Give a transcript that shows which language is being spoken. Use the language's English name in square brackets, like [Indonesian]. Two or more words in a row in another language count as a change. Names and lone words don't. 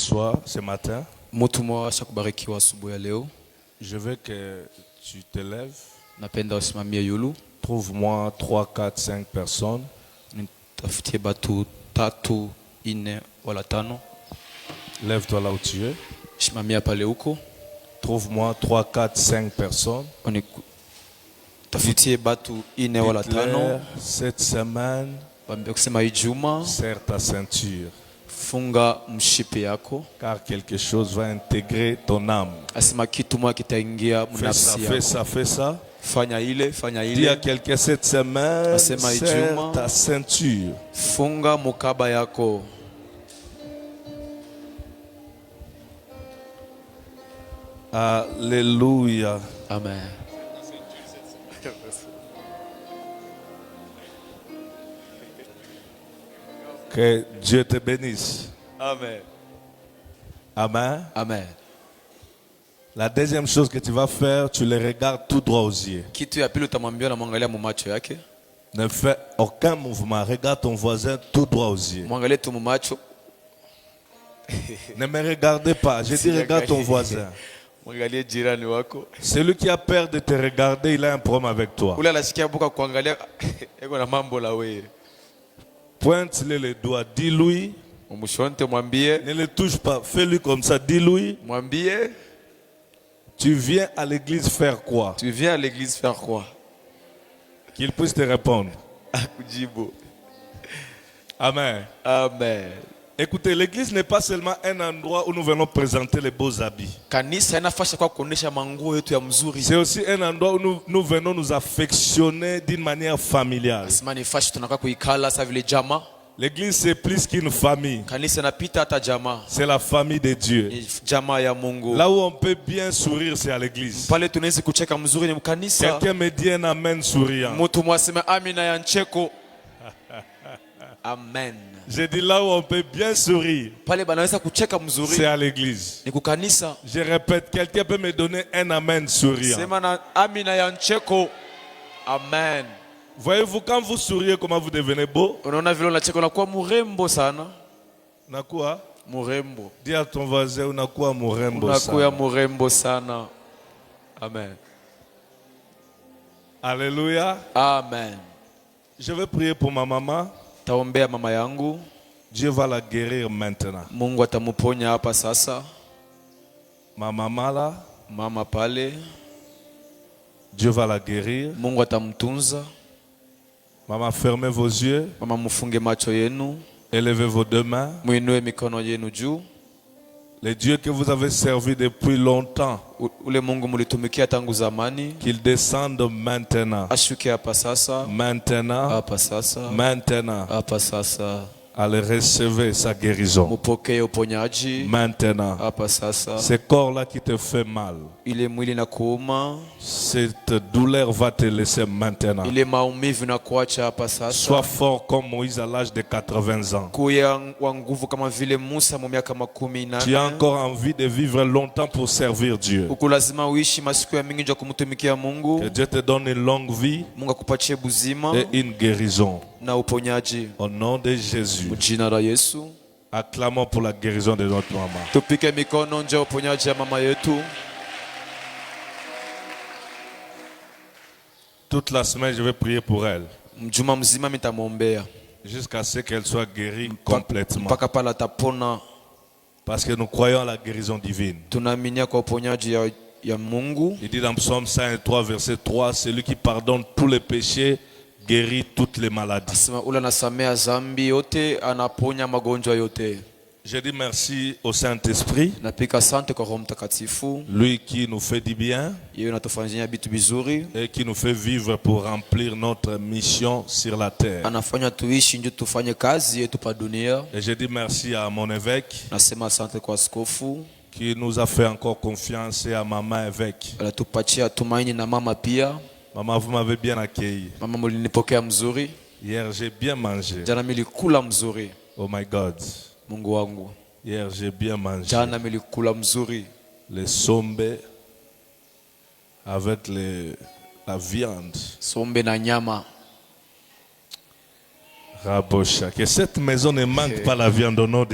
[French] soir, ce matin, [Swahili] Mutumwa ashakubarikiwa asubuhi ya leo. [French] je veux que tu te lèves. [Swahili] Napenda usimamie yulu. [French] Trouve-moi 3, 4, 5 personnes. [Swahili] Nitafutie batu 3, 4 wala 5. [French] Lève-toi là où tu es. [Swahili] Simamia pale huko. [French] Trouve-moi 3, 4, 5 personnes. [Swahili] Tafutie batu 4 wala 5. [French] Cette semaine, [Swahili] Bambia kusema Ijumaa, [French] serre ta ceinture. [Swahili] funga mshipi yako. [French] Car quelque chose va intégrer ton âme. [Swahili] Asema kitu moja kitaingia mnafsi yako. [French] Fais ça, fais ça. [Swahili] Fanya ile, fanya ile. [French] Dis à quelqu'un cette semaine, [Swahili] Asema [French] serre [Swahili] Ijumaa, [French] ta ceinture. [Swahili] funga mukaba yako. [French] Alléluia. Amen. Que Dieu te bénisse. Amen. Amen. Amen. La deuxième chose que tu vas faire, tu les regardes tout droit aux yeux. [Swahili] Kitu ya pili utamwambia na mwangalia mumacho yake. [French] Ne fais aucun mouvement. Regarde ton voisin tout droit aux yeux. [Swahili] Mwangalie tu mumacho. [French] Ne me regardez pas. Je dis regarde ton voisin. [Swahili] Mwangalie jirani wako. [French] Celui qui a peur de te regarder, il a un problème avec toi. [Swahili] Ule anasikia buka kuangalia eko na mambo la wewe. [French] Pointe-le le doigt. Dis-lui. [Swahili] Umshonte mwambie. [French] Ne le touche pas. Fais-lui comme ça. Dis-lui. [Swahili] Mwambie. [French] Tu viens à l'église faire quoi? Tu viens à l'église faire quoi? Qu'il puisse te répondre. [Swahili] Akujibu. Amen. Amen. [French] Écoutez, l'église n'est pas seulement un endroit où nous venons présenter les beaux habits. [Swahili] Kanisa inafasha kwa kuonesha manguo yetu ya mzuri. [French] C'est aussi un endroit où nous venons nous affectionner d'une manière familiale. [Swahili] Asema ni fashi tunaka kuikala sa vile jamaa. [French] L'église c'est plus qu'une famille. [Swahili] Kanisa napita hata jamaa. [French] C'est la famille de Dieu. [Swahili] Ni jamaa ya Mungu. [French] Là où on peut bien sourire, c'est à l'église. [Swahili] Pale tunaweza kucheka mzuri ni mkanisa. [French] Quelqu'un me dit un amen souriant. [Swahili] Mtu mwasema amina ya ncheko. Amen. [French] J'ai dit là où on peut bien sourire, [Swahili] Pale banaweza kucheka mzuri [French] c'est à l'église. [Swahili] ni kukanisa. [French] Je répète, quelqu'un peut me donner un amen souriant. [Swahili] Sema na amina ya ncheko. Amen. [French] Voyez-vous, quand vous souriez, comment vous devenez beau? [Swahili] Unaona vile unacheka unakuwa murembo sana. Unakuwa? Murembo. [French] Dis à ton voisin, [Swahili] unakuwa murembo Unakuwa sana. murembo sana. Amen. Alléluia. Amen. [French] Je vais prier pour ma maman. [Swahili] Taombea mama yangu. [French] Dieu va la guérir maintenant. [Swahili] Mungu atamuponya hapa sasa. [French] Ma maman là, [Swahili] Mama pale. [French] Dieu va la guérir. [Swahili] Mungu atamtunza. [French] Maman, fermez vos yeux. [Swahili] Mama mufunge macho yenu. [French] Élevez vos deux mains. [Swahili] Muinue mikono yenu juu. [French] Le Dieu que vous avez servi depuis longtemps, [Swahili] Ule Mungu mulitumikia tangu zamani. [French] qu'il descende maintenant. [Swahili] Ashuke hapa sasa. [French] Maintenant. [Swahili] Hapa sasa. [French] Maintenant. [Swahili] Hapa sasa. [French] Allez recevoir sa guérison. [Swahili] Mupokee uponyaji. [French] Maintenant. [Swahili] Hapa sasa. [French] Ce corps-là qui te fait mal, [Swahili] Ile mwili na kuuma. [French] cette douleur va te laisser maintenant. [Swahili] Ile maumivu na kuacha hapa sasa. [French] Sois fort comme Moïse à l'âge de 80 ans. [Swahili] Kuya wa nguvu kama vile Musa mu miaka 18. [French] Tu as encore envie de vivre longtemps pour servir Dieu. [Swahili] Uko lazima uishi masiku ya mingi nje kumtumikia Mungu. [French] Que Dieu te donne une longue vie [Swahili] Mungu akupatie buzima [French] et une guérison. [Swahili] na uponyaji. [French] Au nom de Jésus, [Swahili] Mjina la Yesu. [French] acclamons pour la guérison de notre maman. [Swahili] Tupike mikono nje uponyaji ya mama yetu. [French] Toute la semaine, je vais prier pour elle. [Swahili] Mjuma mzima mitamwombea. [French] Jusqu'à ce qu'elle soit guérie complètement. [Swahili] Mpaka pala atapona. [French] Parce que nous croyons à la guérison divine. [Swahili] Tunaaminia kwa uponyaji ya Mungu. [French] Il dit dans Psaume 103, verset 3, celui qui pardonne tous les péchés guérit toutes les maladies. [Swahili] Asema ule anasamea zambi yote, anaponya magonjwa yote. [French] Je dis merci au Saint-Esprit, [Swahili] Napika asante kwa Roho Mtakatifu. [French] lui qui nous fait du bien [Swahili] Yeye anatufanyia vitu vizuri. [French] et qui nous fait vivre pour remplir notre mission sur la terre. [Swahili] Anafanya tuishi ndio tufanye kazi yetu pa dunia. [French] Et je dis merci à mon évêque [Swahili] Nasema asante kwa askofu. [French] qui nous a fait encore confiance et à maman évêque. [Swahili] Anatupatia tumaini na mama pia. [French] Maman, vous m'avez bien accueilli. [Swahili] Mama mlinipokea mzuri. [French] Hier, j'ai bien mangé. [Swahili] Jana milikula mzuri. [English] Oh my God. [Swahili] Mungu wangu. [French] Hier, j'ai bien mangé. [Swahili] Jana milikula mzuri. [French] Les sombe avec la viande. [Swahili] Sombe na nyama. Rabosha. [French] Que cette maison ne manque pas la viande au nom de